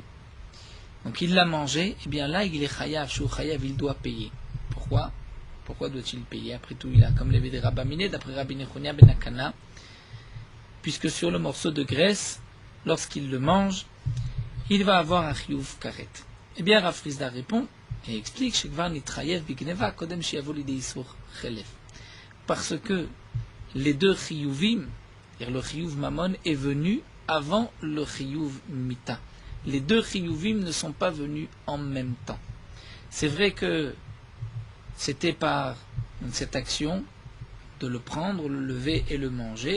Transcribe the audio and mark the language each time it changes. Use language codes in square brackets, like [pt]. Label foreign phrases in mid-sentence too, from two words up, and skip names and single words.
[fr] Donc, il l'a mangé, eh bien là, il est chayav, shou chayav, il doit payer. Pourquoi? Pourquoi doit-il payer? Après tout, il a comme les Bédé Rabamine, d'après Rabbi Nechunia ben Akana, puisque sur le morceau de graisse, lorsqu'il le mange, il va avoir un [he] חיוב כרת. [fr] Eh bien, Rav Frisda répond et explique [he] שכבר נתחייב בגניבה קודם שבא לידי איסור חלב. [fr] Parce que les deux chiyuvim, c'est-à-dire le [he] חיוב ממון, [fr] est venu avant le [he] חיוב מיתה. [fr] Les deux chiyuvim ne sont pas venus en même temps. C'est vrai que c'était par cette action de le prendre, le lever et le manger.